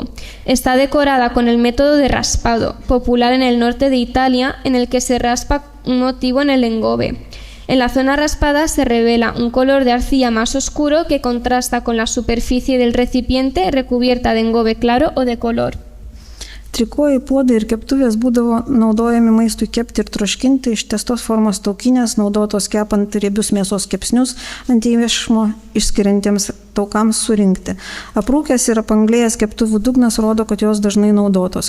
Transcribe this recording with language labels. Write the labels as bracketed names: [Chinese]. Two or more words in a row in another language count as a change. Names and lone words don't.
[Spanish] Está decorada con el método de raspado, popular en el norte de Italia, en el que se raspa un motivo en el engobe. En la zona raspada se revela un color de arcilla más oscuro que contrasta con la superficie del recipiente recubierta de engobe claro o de color. [Lithuanian] Trikojai, puodai ir keptuvės būdavo naudojami maistui kepti ir troškinti, ištiestos formos taukinės, naudotos kepant riebius mėsos kepsnius ant įvešmo išskiriantiems taukams surinkti. Aprūkęs ir apanglėjęs keptuvių dugnas rodo, kad jos dažnai naudotos.